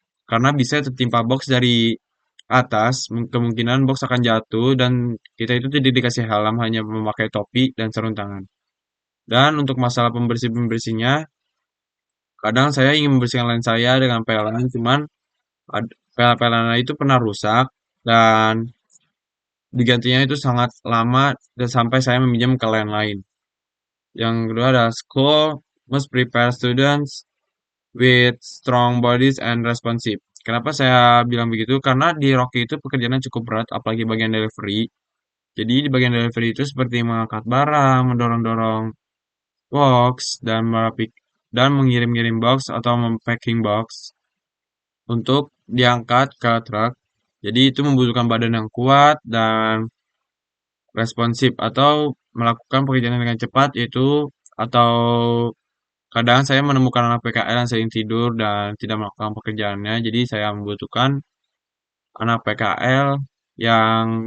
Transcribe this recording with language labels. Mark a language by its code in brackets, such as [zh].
[id] Karena bisa tertimpa box dari atas, kemungkinan box akan jatuh dan kita itu tidak dikasih helm, hanya memakai topi dan sarung tangan. Dan untuk masalah pembersihnya, kadang saya ingin membersihkan lens saya dengan pelan, cuman pelan itu pernah rusak dan digantinya itu sangat lama dan sampai saya meminjam ke lain lain. Yang kedua ada [en] school must prepare students with strong bodies and responsive. [id] Kenapa saya bilang begitu? Karena di Rocky itu pekerjaannya cukup berat, apalagi bagian delivery. Jadi di bagian delivery itu seperti mengangkat barang, mendorong-dorong box, dan mengirim-ngirim box atau mempacking box untuk diangkat ke truk. Jadi itu membutuhkan badan yang kuat dan responsif atau melakukan pekerjaan dengan cepat yaitu atau kadang saya menemukan anak PKL yang sering tidur dan tidak melakukan pekerjaannya jadi saya membutuhkan anak PKL yang